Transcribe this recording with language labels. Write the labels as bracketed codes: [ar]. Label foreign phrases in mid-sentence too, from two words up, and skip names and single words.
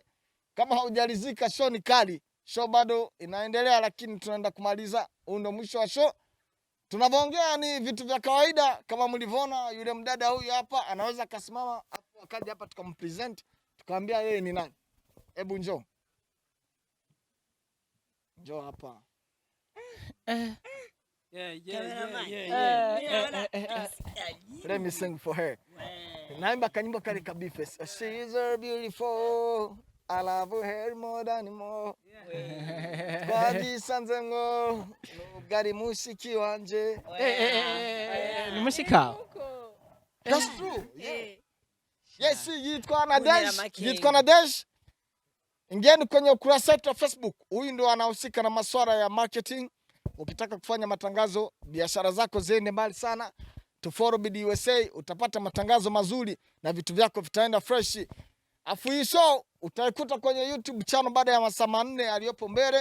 [sw] Kama haujalizika show ni kali. Show bado inaendelea lakini tunaenda kumaliza. Huu ndio mwisho wa show. Tunavyoongea ni vitu vya kawaida. Kama mlivyoona yule mdada huyu hapa anaweza kasimama hapo akaja hapa tukampresent. Tukamwambia yeye ni nani. Hebu njoo. Njoo hapa. [en] Let me sing for her. [sw] Naimba kanyimbo kale kabife. [en] She is so beautiful. I love her more than more. [rn] Kwaji sanzengo. Gari mushiki wanje. Ni mushika. [en] That's true. Yes, [rn] yitwa na Dash. [sw] Ingieni kwenye ukurasa wetu wa Facebook. Huyu ndo anahusika na masuala ya marketing. Ukitaka kufanya matangazo, biashara zako ziende mbali sana, tufollow BDUSA, utapata matangazo mazuri na vitu vyako vitaenda fresh. Afu hii show utaikuta kwenye YouTube channel baada ya masaa 4 aliyopo mbele.